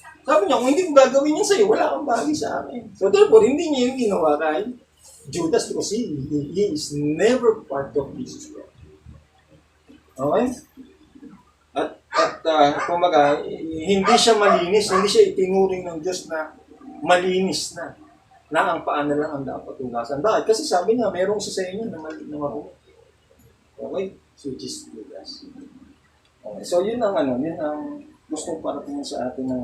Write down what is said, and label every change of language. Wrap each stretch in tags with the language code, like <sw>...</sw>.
<tl>Sabi niya, kung hindi ko gagawin yan sa'yo, wala kang bahagi sa akin. So therefore, hindi niya yung ginawa kay Judas</tl> <en>because he is never part of Jesus Christ. Okay?</en> <tl>At kumbaga, hindi siya malinis, hindi siya itinuring ng Diyos na malinis na ang paa na lang ang dapat hugasan. Bakit? Kasi sabi niya, merong isa sa inyo na marunong. Okay? So, which is Judas. Okay. So, yun ang gustong parating sa atin.</tl>